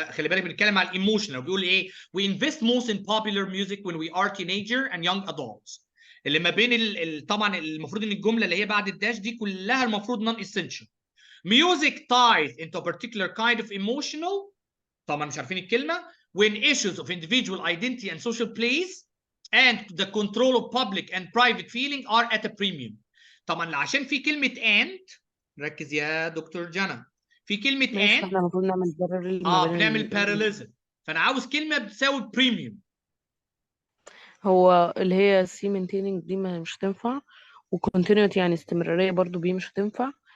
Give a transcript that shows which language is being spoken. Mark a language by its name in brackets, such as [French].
[Arabic] خلي بالك بنتكلم على الايموشنال بيقول ايه؟ [English] We invest most in popular music when we are teenager and young adults. [Arabic] اللي ما بين طبعا المفروض ان الجمله اللي هي بعد الداش دي كلها المفروض [English] non essential. Music ties into a particular kind of emotional [Arabic] طبعا مش عارفين الكلمه [English] when issues of individual identity and social place and the control of public and private feeling are at a premium. [Arabic] طبعا عشان في كلمه and ركز يا دكتور جانا في كلمه and احنا المفروض نعمل بنعمل parallelism فانا عاوز كلمه بتساوي premium. هو اللي هي سي maintaining دي مش هتنفع وcontinuity يعني استمراريه برضو دي مش هتنفع.